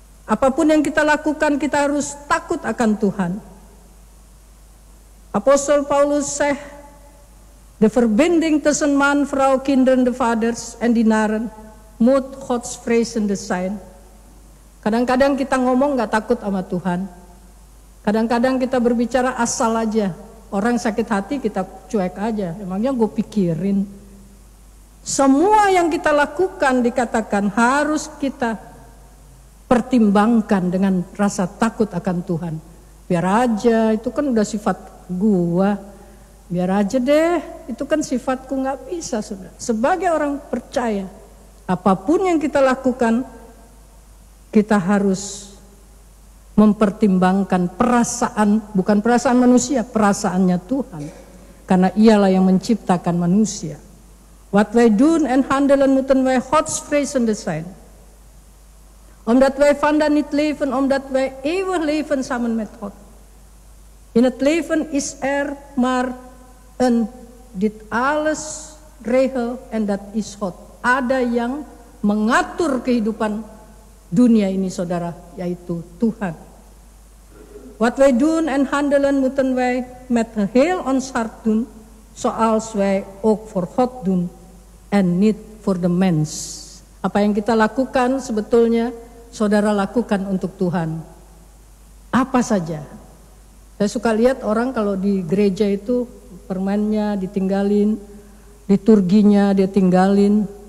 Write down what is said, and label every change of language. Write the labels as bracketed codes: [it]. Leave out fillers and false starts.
[id] Apapun yang kita lakukan, kita harus takut akan Tuhan. [nl] Apostol Paulus zegt, de verbinding tussen man, vrouw, kinderen, de vaders en dienaren moet godsvrezende zijn. [id] Kadang-kadang kita ngomong gak takut sama Tuhan. Kadang-kadang kita berbicara asal aja. Orang sakit hati kita cuek aja. Emangnya gue pikirin. Semua yang kita lakukan dikatakan harus kita pertimbangkan dengan rasa takut akan Tuhan. Biar aja, itu kan udah sifat gua. Biar aja deh, itu kan sifatku, gak bisa, saudara. Sebagai orang percaya, apapun yang kita lakukan, kita harus mempertimbangkan perasaan, bukan perasaan manusia, perasaannya Tuhan. Karena ialah yang menciptakan manusia. [nl] Wat wij doen en handelen moeten wij godsvrezende zijn. Omdat wij vandaag niet leven, omdat wij eeuwig leven samen met God. In het leven is maar een dit alles regel en dat is God. [id] Ada yang mengatur kehidupan dunia ini, saudara, yaitu Tuhan. [nl] Wat wij doen en handelen moeten wij met heel ons hart doen, zoals wij ook voor God doen en niet voor de mens. [id] Apa yang kita lakukan sebetulnya saudara lakukan untuk Tuhan. Apa saja. Saya suka lihat orang kalau di gereja itu permennya ditinggalin, liturginya dia tinggalin.